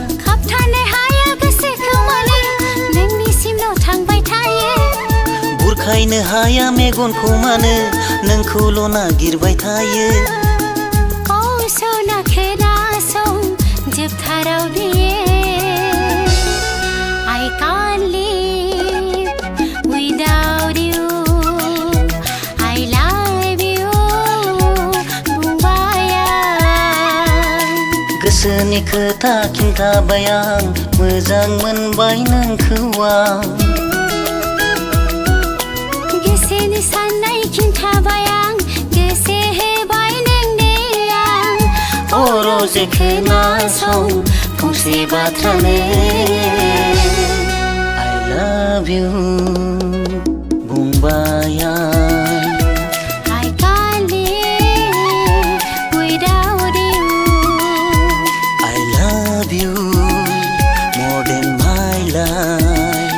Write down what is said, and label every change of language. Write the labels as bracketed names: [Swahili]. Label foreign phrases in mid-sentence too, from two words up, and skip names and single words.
[Bodo] खाबथानो हाया गोसोखौ माने नोंनिसिमल' थांबाय थायो बुरखायनो हाया मेगनखौ मानो नोंखौल' नागिरबाय थायो कौसना खोनासं जोबथाराव बियो [English] I can't live without you I love you [Bodo] बुंबाय आं गोसोनि खोथा खिन्थाबाय आं मोजां मोनबाय नोंखौ आं गोसोनि साननाय खिन्थाबाय आं गोसो होबाय नोंनो आं रजे खोनासं फंसे बाथ्रानो [English] I love you [Bodo] बुंबाय आं [English] I can't live without you I love you more than my life